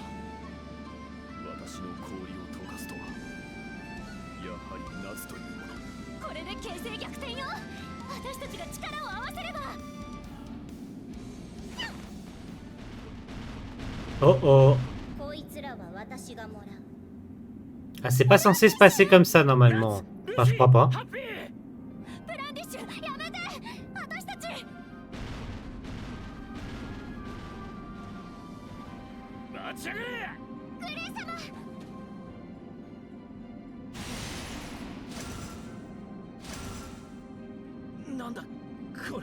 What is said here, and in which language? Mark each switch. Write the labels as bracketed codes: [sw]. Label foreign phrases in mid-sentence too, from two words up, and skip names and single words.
[ja] 私の氷を溶かすとは、やはり夏というもの。これで形勢逆転よ。私たちが力を合わせれば。 Oh oh. こいつらは私がもらう。 [fr] Ah, c'est pas censé se passer comme ça normalement. Enfin, je crois pas. [ja] ハッピー。ブランディッシュ、やめて。私たち。待ちやがれ。グレイ様。なんだこれ。